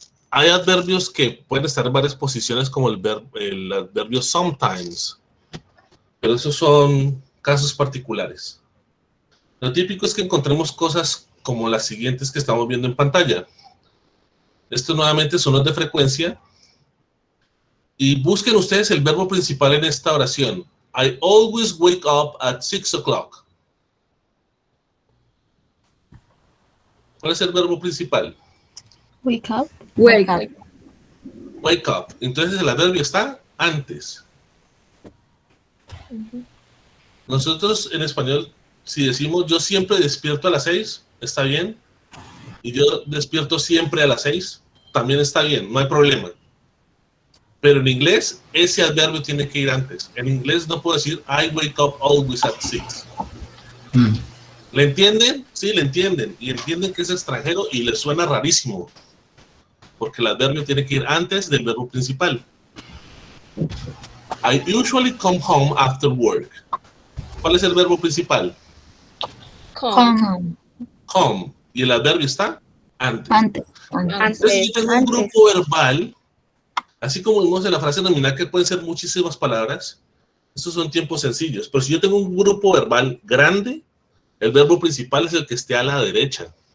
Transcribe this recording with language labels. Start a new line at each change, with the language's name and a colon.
Spanish: Hay adverbios que pueden estar en varias posiciones, como el adverbio sometimes, pero esos son casos particulares. Lo típico es que encontremos cosas como las siguientes que estamos viendo en pantalla. Estos nuevamente son los de frecuencia. Y busquen ustedes el verbo principal en esta oración.
English: I always wake up at 6 o'clock.
Spanish: ¿Cuál es el verbo principal?
English: Wake up. Wake up. Wake up.
Spanish: Entonces el adverbio está antes. Nosotros en español, si decimos yo siempre despierto a las 6, está bien. Y yo despierto siempre a las 6, también está bien, no hay problema. Pero en inglés, ese adverbio tiene que ir antes. En inglés no puedo decir
English: I wake up always at 6.
Spanish: ¿Le entienden? Sí, le entienden. Y entienden que es extranjero y les suena rarísimo. Porque el adverbio tiene que ir antes del verbo principal.
English: I usually come home after work.
Spanish: ¿Cuál es el verbo principal?
English: Come.
Spanish: Come. Y el adverbio está antes. Antes. Entonces, yo tengo un grupo verbal, así como vimos en la frase nominal que pueden ser muchísimas palabras. Estos son tiempos sencillos. Pero si yo tengo un grupo verbal grande, el verbo principal es el que esté a la derecha.